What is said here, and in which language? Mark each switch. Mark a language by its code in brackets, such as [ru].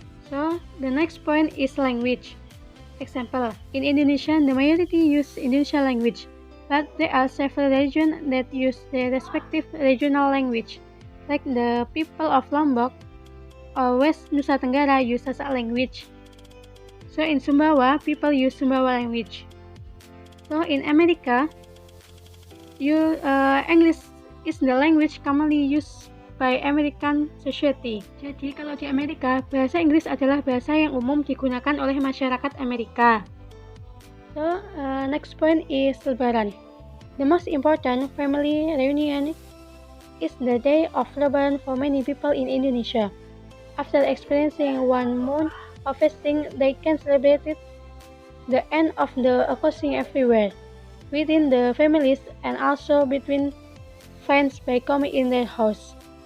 [en] So, the next point is language. Example, in Indonesia, the majority use Indonesian language, but there are several regions that use their respective regional language, like the people of Lombok or West Nusa Tenggara use Sasak language. So in Sumbawa, people use Sumbawa language. So in America, English is the language commonly used by American society. [id] Jadi kalau di Amerika, bahasa Inggris adalah bahasa yang umum digunakan oleh masyarakat Amerika. [en] So next point is Lebaran. The most important family reunion is the day of Lebaran for many people in Indonesia. After experiencing 1 month of fasting, they can celebrate the end of the fasting everywhere, within the families and also between friends by coming in their house.